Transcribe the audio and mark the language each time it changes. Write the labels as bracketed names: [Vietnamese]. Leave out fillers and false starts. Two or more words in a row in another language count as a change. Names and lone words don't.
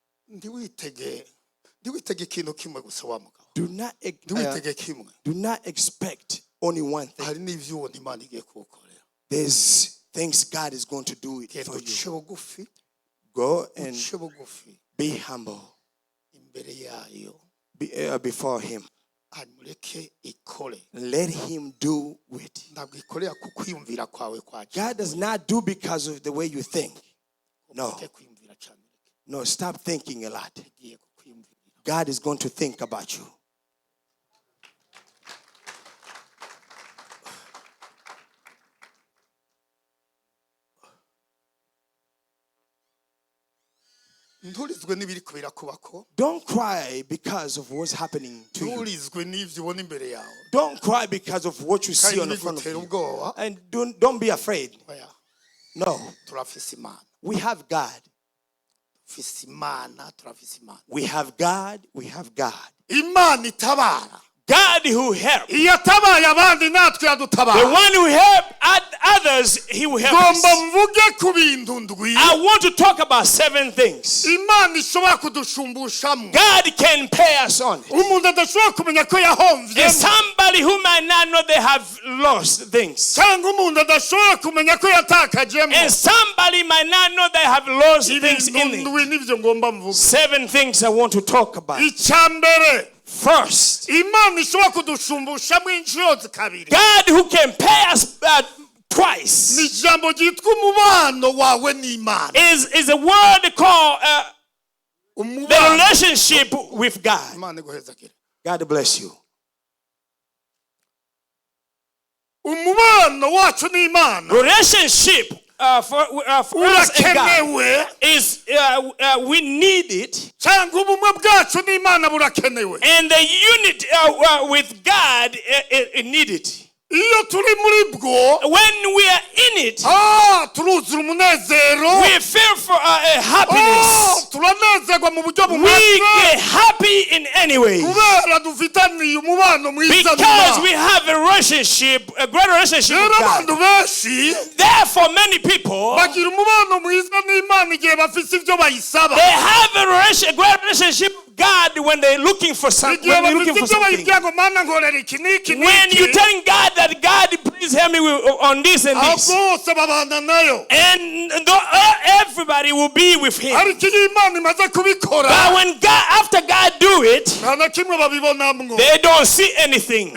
[Rundi] ndiwitege ikintu kimwe gusa wa mugabo. [English] Do not expect only one thing. [Rundi] Hari n'ivyo ubona Imana igiye kugukorera. [English] There's things God is going to do it for [Rundi] Uce [English] you. [Rundi] bugufi. [English] Go and [Rundi] Uce bugufi. [English] be humble [Rundi] Imbere yayo. [English] Before Him. [Rundi] Amureke ikore. [English] Let Him do it. [Rundi] Ntabwo ikorera kukwiyumvira kwawe kwaje. [English] God does not do because of the way you think. No. No, stop thinking a lot. God is going to think about you. [Rundi] Nturizwe n'ibiriko birakubako. [English] Don't cry because of what's happening to you. [Rundi] Nturizwe n'ivyo ubona imbere yawe. [English] Don't cry because of what you see on the front of you. And don't be afraid. No. [Rundi] Turafise Imana. [English] We have God. [Rundi] Turafise Imana. [English] We have God. We have God. [Rundi] Imana itabara. [English] God who helps. [Rundi] Iyatabaye abandi natwe yadutabara. [English] The one who helps others, He will help us. [Rundi] Gomba mvuge ku bintu ndwi. [English] I want to talk about 7 things. [Rundi] Imana ishobora kudushumbushamo. [English] God can pay us on it. [Rundi] Umuntu adashobora kumenya ko yahomvye. [English] And somebody who might not know they have lost things. [Rundi] Cyangwa umuntu adashobora kumenya ko yatakajemo. [English] And somebody might not know they have lost things in it. [Rundi] Ndwi nivyo ngomba mvuge. [English] 7 things I want to talk about. [Rundi] Icyambere. [English] First, [Rundi] Imana ishobora kudushumbushamwo inshuro zikabiri. [English] God who can pay us twice. [Rundi] Ni jambo ryitwa umubano wawe n'Imana. [English] Is a word called the relationship with God. [Rundi] Imana iguhezagire. [English] God bless you. [Rundi] Umubano wacu n'Imana. [English] Relationship for us and God is we need it. [Rundi] Cyangwa ubumwe bwacu n'Imana burakenewe. [English] And the unity with God it needed. [Rundi] Iyo turi muri bwo, [English] when we are in it, [Rundi] turuzura umunezero. [English] We feel for happiness. [Rundi] Turanezerwa mu buryo bumwe. [English] We get happy in any way. [Rundi] Kubera dufitaniye umubano mwiza. [English] Because we have a relationship, a great relationship with God. [Rundi] Abantu benshi, [English] therefore many people, [Rundi] bagira umubano mwiza n'Imana igihe bafise ibyo bayisaba. [English] They have a great relationship with God when they're looking for something. When you're telling God that God, please help me on this and this. And everybody will be with Him. But when God, after God do it, they don't see anything.